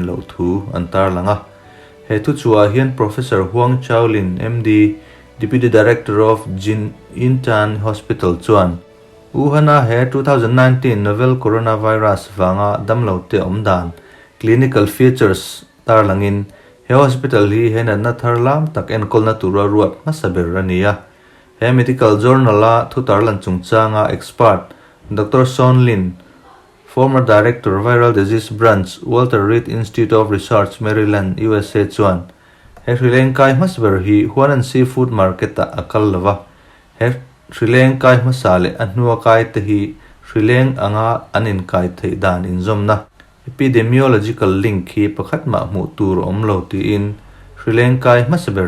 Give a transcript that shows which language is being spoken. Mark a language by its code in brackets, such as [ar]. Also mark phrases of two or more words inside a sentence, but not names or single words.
[lus] lo thu antar langa he thu chua hian Professor Huang Chaolin MD [en] Deputy Director [lus] of Jin Intan Hospital chuan Wuhan he 2019 [en] novel coronavirus [lus] wanga damlo te omdan [en] clinical features [lus] tar langin he hospital hi hen na tharlam tak en kolna tura ruat masaber rania he [en] medical journal [lus] a thu tarlan chungchanga expert Dr. Son Lin [en] former director viral disease branch Walter Reed Institute of Research Maryland [lus] USA chuan he hrileng kai masber hi Wuhan [en] seafood market [lus] a akal lawa he hrileng kai masale annuwa kai te hi hrileng anga anin kai thei dan in zomna [en] epidemiological link [lus] hi pakhat ma mu tur omlo ti in hrileng kai masber